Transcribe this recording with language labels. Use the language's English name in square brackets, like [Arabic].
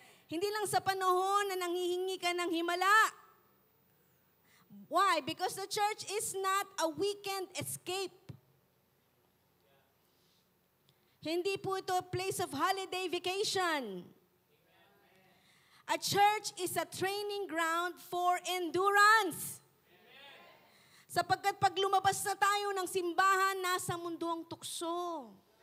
[Filipino] Hindi lang sa panahon na nanghihingi ka ng himala. [English] Why? Because the church is not a weekend escape. [Filipino] Hindi po ito [English] a place of holiday vacation. A church is a training ground for endurance. [Filipino] Sapagkat pag lumabas na tayo ng simbahan, nasa mundo ang tukso.